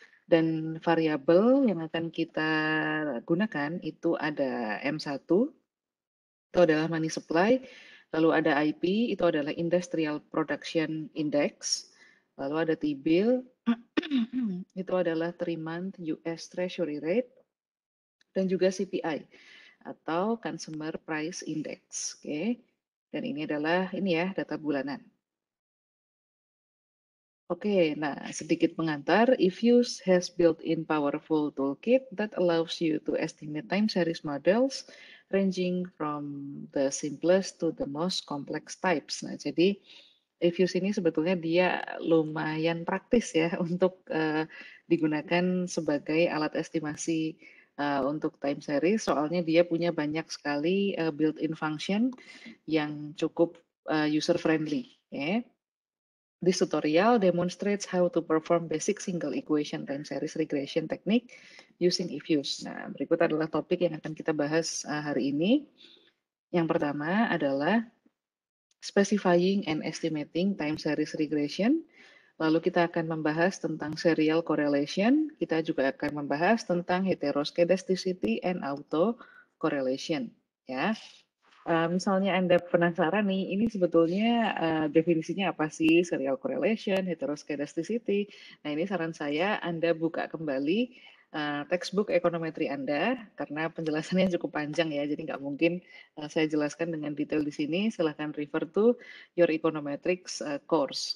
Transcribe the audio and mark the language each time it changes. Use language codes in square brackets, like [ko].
[id] Dan variabel yang akan kita gunakan itu ada M1, itu adalah money supply, lalu ada IP, itu adalah Industrial Production Index, lalu ada T-bill, itu adalah 3-month US Treasury Rate, dan juga CPI atau Consumer Price Index. Oke. Dan ini adalah data bulanan. Oke, nah sedikit pengantar, [en] Ifuse has built-in powerful toolkit that allows you to estimate time series models ranging from the simplest to the most complex types. [id] Nah, jadi Ifuse ini sebetulnya dia lumayan praktis ya untuk digunakan sebagai alat estimasi untuk time series, soalnya dia punya banyak sekali built-in function yang cukup user friendly. Okay. [en] This tutorial demonstrates how to perform basic single equation time series regression technique using Ifuse. [id] Nah, berikut adalah topik yang akan kita bahas hari ini. Yang pertama adalah [en] specifying and estimating time series regression. [id] Lalu kita akan membahas tentang serial correlation. Kita juga akan membahas tentang heteroscedasticity and auto correlation. Ya. Misalnya Anda penasaran nih, ini sebetulnya definisinya apa sih serial correlation, heteroscedasticity. Nah, ini saran saya Anda buka kembali textbook ekonometri Anda, karena penjelasannya cukup panjang ya, jadi nggak mungkin saya jelaskan dengan detail di sini. Silahkan [en] refer to your econometrics course.